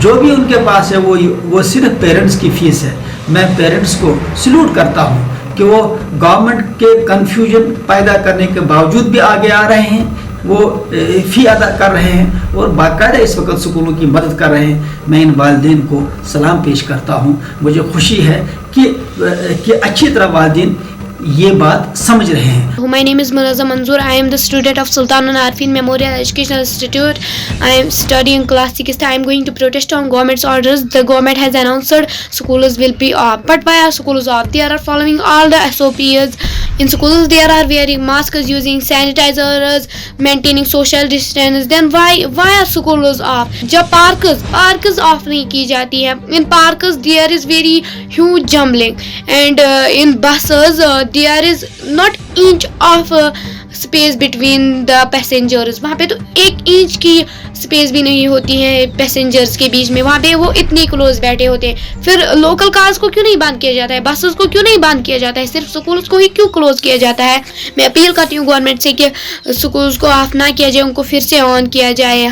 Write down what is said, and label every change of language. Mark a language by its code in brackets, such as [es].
[hi] जो भी उनके पास है वो सिर्फ पेरेंट्स की फीस है। मैं पेरेंट्स को सल्यूट करता हूँ कि वो गवर्नमेंट के कन्फ्यूजन पैदा करने के बावजूद भी आगे आ रहे हैं, वो फ़ी अदा कर रहे हैं और बाकायदा इस वक्त स्कूलों की मदद कर रहे हैं। मैं इन वालिदैन को सलाम पेश करता हूँ। मुझे खुशी है कि अच्छी तरह वालिदैन ये बात समझ रहे हैं। [en] My name is Munazzam Manzoor. I am the student of Sultanul Arifin Memorial Educational Institute. I am studying class 6th. I am going to protest on government's orders. The government has announced schools will be off. But why are schools off? They are following all the SOPs. In schools, they are wearing masks, using sanitizers, maintaining social distance. Then why are schools off? [hi] जब [en] parks off [hi] नहीं की जाती है. [en] In parks there is very huge jumbling, and in buses there is not inch of space between the passengers. [hi] वहाँ पे तो 1 inch की space भी नहीं होती है पैसेंजर्स के बीच में, वहाँ पे वो इतनी क्लोज बैठे होते हैं। फिर लोकल कार्स को क्यों नहीं बंद किया जाता है, बसेस को क्यों नहीं बंद किया जाता है, सिर्फ स्कूल्स को ही क्यों क्लोज किया जाता है। मैं अपील करती हूँ गवर्नमेंट से कि स्कूल्स को ऑफ ना किया जाए, उनको फिर से ऑन किया जाए।